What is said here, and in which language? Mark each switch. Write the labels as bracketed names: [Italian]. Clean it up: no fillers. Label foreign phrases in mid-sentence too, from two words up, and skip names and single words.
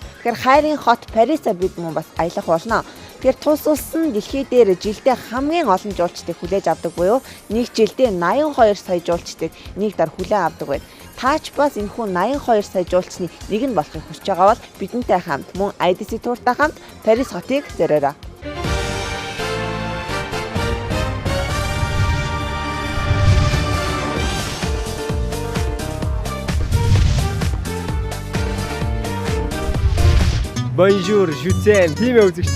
[Mongolian] Тэгэхээр хайрын хот Парисаа бид мөн бас аялах болно. Тэгэхээр тус улс нь дэлхий дээр жилдээ хамгийн олон жуулчдыг хүлээж авдаг буюу нэг жилдээ 82 сая жуулчдыг нэг дар хүлээн авдаг байна. Таач бас энэхүү 82 сая жуулчны нэг нь болохыг хүсэж байгаа бол бидэнтэй хамт мөн IDC тууртай хамт Парис хотыг зориорой. [French] Bonjour, je t'aime. [Mongolian] Тийм ээ үзэгчтэй.